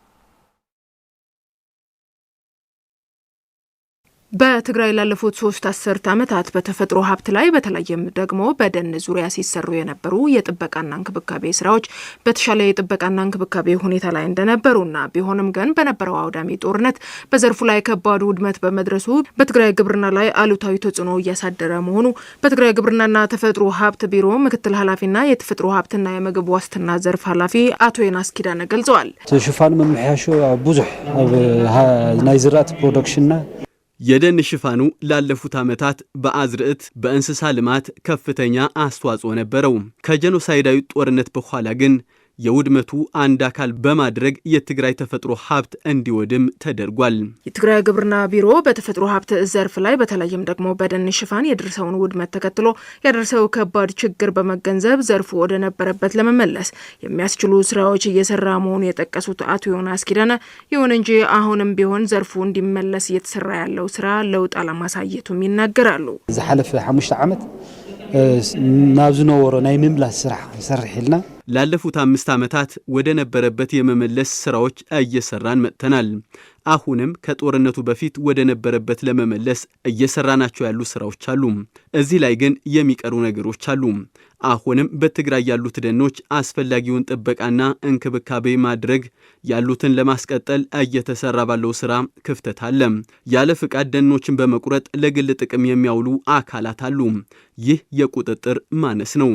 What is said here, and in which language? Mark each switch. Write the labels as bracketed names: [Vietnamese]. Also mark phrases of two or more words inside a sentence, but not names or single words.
[Amharic] በትግራይ ላለፉት 3 አስርት ዓመታት በተፈጥሮ ሀብት ላይ በተለይም ደግሞ በደን ዙሪያ ሲሰሩ የነበሩ የጥበቃና እንክብካቤ ስራዎች በተሻለ የጥበቃና እንክብካቤ ሁኔታ ላይ እንደነበሩና ቢሆንም ግን በነበረው አውዳሚ ጦርነት በዘርፉ ላይ ከባድ ውድመት በመድረሱ በትግራይ ግብርና ላይ አሉታዊ ተጽዕኖ እያሳደረ መሆኑ በትግራይ ግብርናና ተፈጥሮ ሀብት ቢሮ ምክትል ኃላፊና የተፈጥሮ ሀብትና የምግብ ዋስትና ዘርፍ ኃላፊ አቶ የናስ ኪዳነ ገልጸዋል። [Tigrinya] ሽፋን መምሕያሾ ብዙሕ ናይ ዝራእቲ ፕሮዳክሽንና [Amharic] የደን ሽፋኑ ላለፉት ዓመታት በአዝርዕት በእንስሳ ልማት ከፍተኛ አስተዋጽኦ ነበረው። ከጄኖሳይዳዊ ጦርነት በኋላ ግን የውድመቱ አንድ አካል በማድረግ የትግራይ ተፈጥሮ ሀብት እንዲወድም ተደርጓል። የትግራይ ግብርና ቢሮ በተፈጥሮ ሀብት ዘርፍ ላይ በተለይም ደግሞ በደን ሽፋን የደረሰውን ውድመት ተከትሎ ያደረሰው ከባድ ችግር በመገንዘብ ዘርፉ ወደ ነበረበት ለመመለስ የሚያስችሉ ስራዎች እየሰራ መሆኑን የጠቀሱት አቶ ዮናስ ኪዳነ ይሁን እንጂ አሁንም ቢሆን ዘርፉ እንዲመለስ እየተሰራ ያለው ስራ ለውጥ አለማሳየቱም ይናገራሉ። [Tigrinya] ዝሓለፈ 5 ዓመት ናብዝነወሮ ናይ ምምላስ ስራ ይሰርሕልና [Amharic] ላለፉት 5 ዓመታት ወደ ነበረበት የመመለስ ስራዎች እየሰራን መጥተናል። አሁንም ከጦርነቱ በፊት ወደ ነበረበት ለመመለስ እየሰራናቸው ያሉ ስራዎች አሉ። እዚህ ላይ ግን የሚቀሩ ነገሮች አሉ። አሁንም በትግራይ ያሉት ደኖች አስፈላጊውን ጥበቃና እንክብካቤ ማድረግ ያሉትን ለማስቀጠል እየተሰራ ባለው ስራ ክፍተት አለ። ያለ ፍቃድ ደኖችን በመቁረጥ ለግል ጥቅም የሚያውሉ አካላት አሉ። ይህ የቁጥጥር ማነስ ነው።